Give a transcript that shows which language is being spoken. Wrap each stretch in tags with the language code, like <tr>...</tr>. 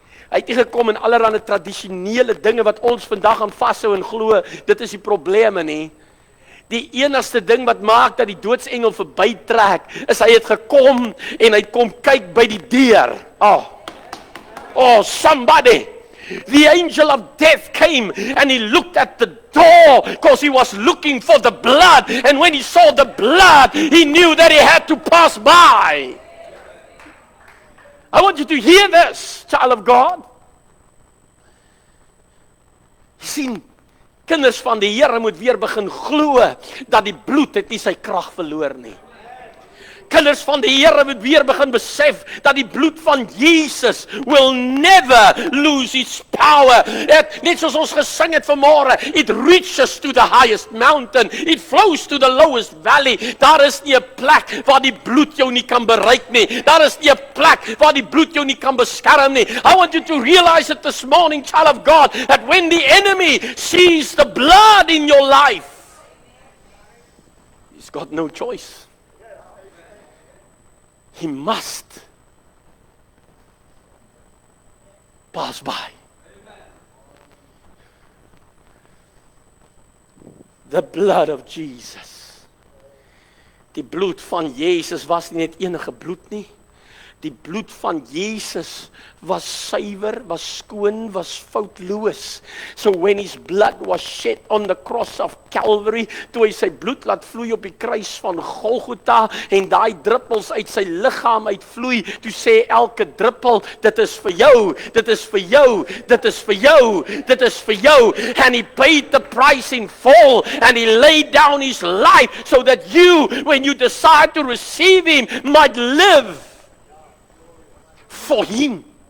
<af>Hy het nie gekom in allerlei tradisionele dinge wat ons vandag aan vashou en glo, dit is die probleme nie. Die enigste ding wat maak dat die doodsengel verbytrek, is hy het gekom en hy kom kyk by die deur.</af> <en>Oh, somebody! The angel of death came and he looked at the door because he was looking for the blood. And when he saw the blood, he knew that he had to pass by. I want you to hear this, child of God.</en> <af>Sien, kinders van die Here moet weer begin glo dat die bloed het nie sy krag verloor nie. Kinders van die Here moet weer begin besef dat die bloed van Jesus</af> <en>will never lose its power.</en> <af>Net soos ons gesing het vanmôre,</af> <en>it reaches to the highest mountain, it flows to the lowest valley.</en> <af>Daar is nie 'n plek waar die bloed jou nie kan bereik nie. Daar is nie 'n plek waar die bloed jou nie kan beskerm nie.</af> <en>I want you to realize it this morning, child of God, that when the enemy sees the blood in your life, he's got no choice. He must pass by. The blood of Jesus.</en> <af>Die bloed van Jesus was nie net enige bloed nie. Die bloed van Jesus was suiwer, was skoon, was foutloos.</af> <en>So when his blood was shed on the cross of Calvary,</en> <af>toe hy sy bloed laat vloei op die kruis van Golgotha en daai druppels uit sy liggaam uitvloei, toe sê elke druppel, dit is vir jou, dit is vir jou, dit is vir jou, dit is vir jou.</af> <en>And he paid the price in full and he laid down his life so that you, when you decide to receive him, might live for him.</en>